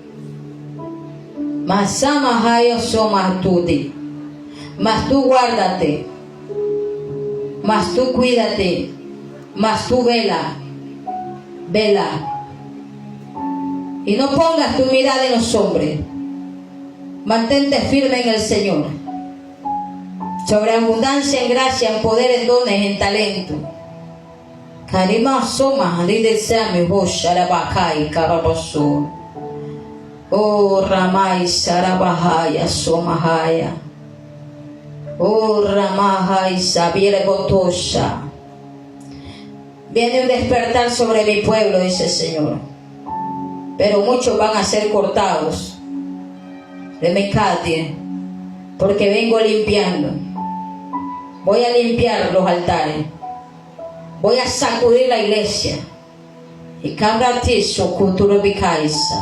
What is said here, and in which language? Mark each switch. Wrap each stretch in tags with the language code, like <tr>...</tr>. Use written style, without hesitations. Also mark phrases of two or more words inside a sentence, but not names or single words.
<es>Mas tú guárdate, mas tú cuídate, mas tú vela. Y no pongas tu mirada en los hombres. Mantente firme en el Señor. Sobreabundancia en gracia, en poder, en dones, en talento. Karima soma lidesame hosharabakai karabaso. Oh Ramai sarabahaya somahaya. Oh Ramahai sabiere botosha. Viene un despertar sobre mi pueblo, dice el Señor. Pero muchos van a ser cortados de Mecate, porque vengo limpiando. Voy a limpiar los altares. Voy a sacudir la iglesia. Y cabratizo cultura bicaisa.</es>